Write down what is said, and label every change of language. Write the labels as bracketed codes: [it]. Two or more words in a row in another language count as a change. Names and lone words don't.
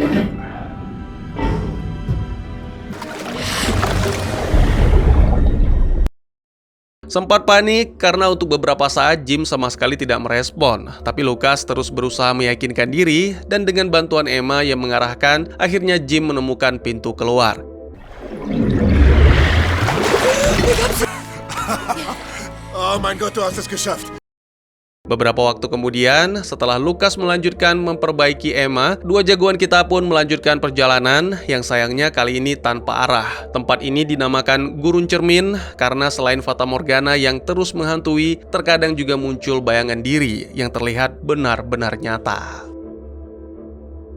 [id] Sempat panik karena untuk beberapa saat Jim sama sekali tidak merespon. Tapi Lukas terus berusaha meyakinkan diri dan dengan bantuan Emma yang mengarahkan, akhirnya Jim menemukan pintu keluar. [de] Oh mein Gott, du hast es geschafft. [id] Beberapa waktu kemudian, setelah Lukas melanjutkan memperbaiki Emma, 2 jagoan kita pun melanjutkan perjalanan yang sayangnya kali ini tanpa arah. Tempat ini dinamakan Gurun Cermin karena selain Fata Morgana yang terus menghantui, terkadang juga muncul bayangan diri yang terlihat benar-benar nyata.